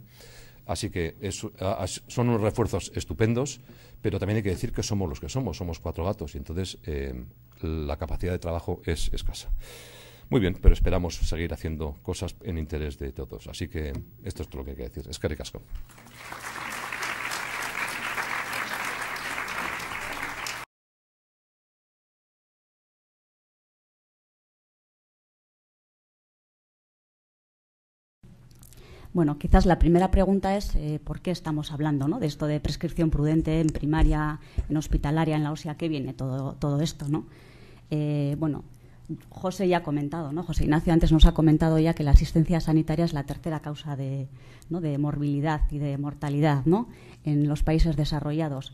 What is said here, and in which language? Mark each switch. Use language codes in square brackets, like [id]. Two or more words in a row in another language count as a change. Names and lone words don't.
[es] Así que son unos refuerzos estupendos, pero también hay que decir que somos los que somos 4 gatos, y entonces la capacidad de trabajo es escasa. Muy bien, pero esperamos seguir haciendo cosas en interés de todos. Así que esto es todo lo que hay que decir. [eu] Eskerrik asko. [es] Bueno, quizás la primera pregunta es ¿por qué estamos hablando, ¿no?, de esto de prescripción prudente en primaria, en hospitalaria, en la OSI? ¿A qué viene todo esto, ¿no? Bueno, José ya ha comentado, ¿no? José Ignacio antes nos ha comentado ya que la asistencia sanitaria es la tercera causa de morbilidad y de mortalidad, ¿no?, en los países desarrollados.